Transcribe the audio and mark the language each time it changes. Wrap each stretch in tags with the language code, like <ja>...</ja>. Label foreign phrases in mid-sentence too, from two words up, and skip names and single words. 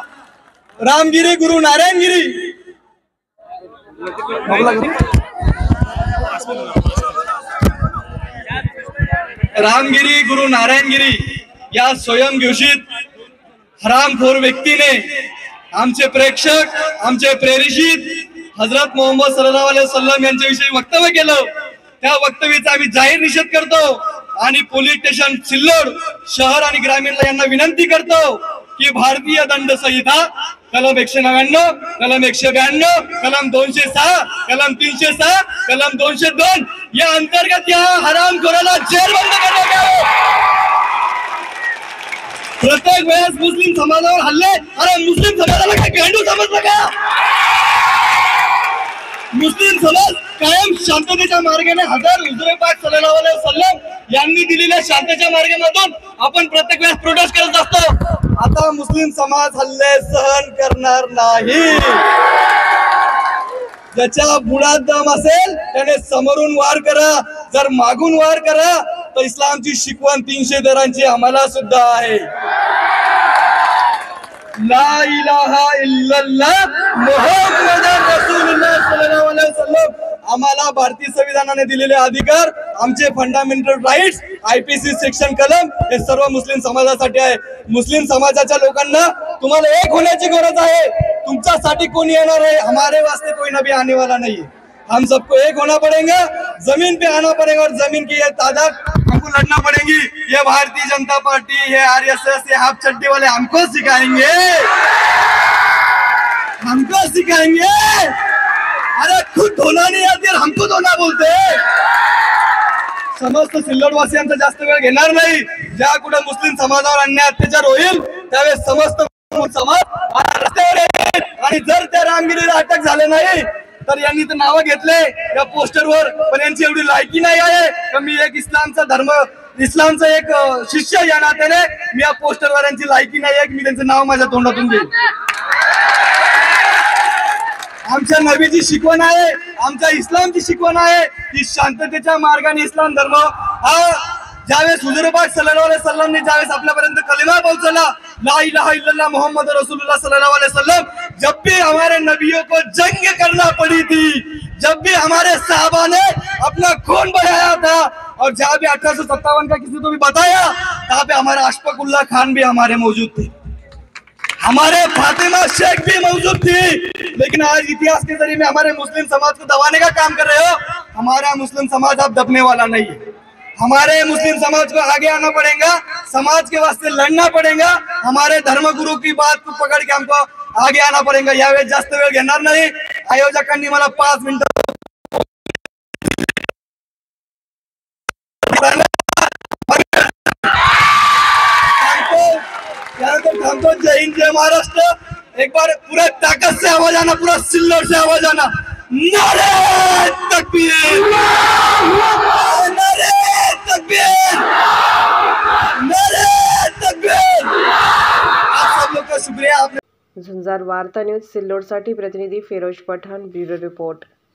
<mr>रामगिरी गुरु नारायणगिरी रामगिरी गुरु नारायणगिरी या स्वयंघोषित हरामखोर व्यक्तीने आमचे प्रेक्षक, आमचे प्रेरित हजरत मोहम्मद</mr> <ar>صلى الله عليه وسلم</ar> <mr>यांच्याविषयी वक्तव्य केलं। त्या वक्तव्याचा आम्ही जाहीर निषेध करतो आणि पोलीस स्टेशन सिल्लोड शहर आणि ग्रामीणला यांना विनंती करतो की भारतीय दंड संहिता कलम 199, कलम 192, कलम 206, कलम 306, कलम 202 या अंतर्गत या हरामखोराला जेरबंद करण्यात यावे। प्रत्येक वेळेस मुस्लिम समाजावर हल्ले, अरे मुस्लिम समाजाला काय गांडू समजलं का? मुस्लिम समाज कायम शांततेच्या मार्गाने हुजूर पाक</mr> <ar>صلى الله عليه وسلم</ar> <mr>यांनी दिलेल्या शांततेच्या मार्गामधून आपण प्रत्येक वेळेस प्रोटेस्ट करत असतो। आता मुस्लिम समाज हल्ले सहन करणार नाही। ज्याच्या बुडात दम असेल त्याने समोरून वार करा, जर मागून वार करा तर इस्लामची शिकवण 313 आम्हाला सुद्धा आहे।</mr> <ar>لا إله إلا الله محمد رسول الله صلى الله عليه وسلم</ar> <mr>आम्हाला भारतीय संविधानाने दिलेले अधिकार, आमचे</mr> <en>fundamental rights, IPC section</en> <mr>कलम हे सर्व मुस्लिम समाजासाठी आहे। मुस्लिम समाजाच्या लोकांना तुम्हाला एक होण्याची गरज आहे। तुमच्यासाठी कोणी येणार आहे?</mr> <hi>हमारे वास्ते कोई नबी आने वाला नहीं है। हम सबको एक होना पड़ेगा, जमीन पे आना पड़ेगा और जमीन की ये तादाद हमको लड़ना पड़ेगी। ये भारतीय जनता पार्टी, ये RSS, ये हाफ चड्डी वाले हमको सिखाएंगे, हमको सिखाएंगे। अरे खुद धोना नहीं आती और हमको धोना बोलते।</hi> <mr>समस्त सिल्लोडवासियांचा जास्त वेळ घेणार नाही। ज्या कुठे मुस्लिम समाजावर अन्याय अत्याचार होईल त्यावेळेस समस्त समाज रस्त्यावर येईल, आणि जर त्या रामगिरीला अटक झाले नाही तर यांनी तर नाव घेतले या पोस्टरवर, पण यांची एवढी लायकी नाही आहे की मी एक इस्लामचा एक शिष्य या नात्याने मी या पोस्टरवर यांची लायकी नाही आहे की मी त्यांचं नाव माझ्या तोंडातून घेईन। आमच्या नबीची शिकवण आहे, आमच्या इस्लामची शिकवण आहे की शांततेच्या मार्गाने इस्लाम धर्म हा ज्यावेळेस हुजूर पाक सल्लल्लाहु</mr> <ar>عليه وسلم</ar> <mr>ने ज्यावेळेस आपल्यापर्यंत कलिमा पोहोचवला,</mr> <ar>لا إله إلا الله محمد رسول الله صلى الله عليه وسلم,</ar> <hi>जब भी हमारे नबियों को जंग करना पड़ी थी, जब भी हमारे साहबा ने अपना खून बहाया था, और जहाँ भी 1857 का किसी को भी बताया वहाँ पे हमारे अशफाकुल्लाह खान भी हमारे मौजूद थे, हमारे फातिमा शेख भी मौजूद थी। लेकिन आज इतिहास के जरिए में हमारे मुस्लिम समाज को दबाने का काम कर रहे हो। हमारा मुस्लिम समाज अब दबने वाला नहीं है। हमारे मुस्लिम समाज को आगे आना पड़ेगा, समाज के वास्ते लड़ना पड़ेगा। हमारे धर्मगुरु की बात को पकड़ के हमको आगे आना पड़ेगा।</hi> <mr>यावेळेस जास्त वेळ घेणार नाही। आयोजकांनी मला 5 मिनिटं थांबतो। जय हिंद, जय महाराष्ट्र।</mr> <hi>एक बार पूरा ताकत से आवाज आना, पूरा सिल्लोड से आवाज आना। नारे तकबीर, नारे तकबीर।</hi> <mr>झुंजार वार्ता न्यूज सिल्लोडसाठी प्रतिनिधी फिरोज पठाण, ब्युरो रिपोर्ट.</mr>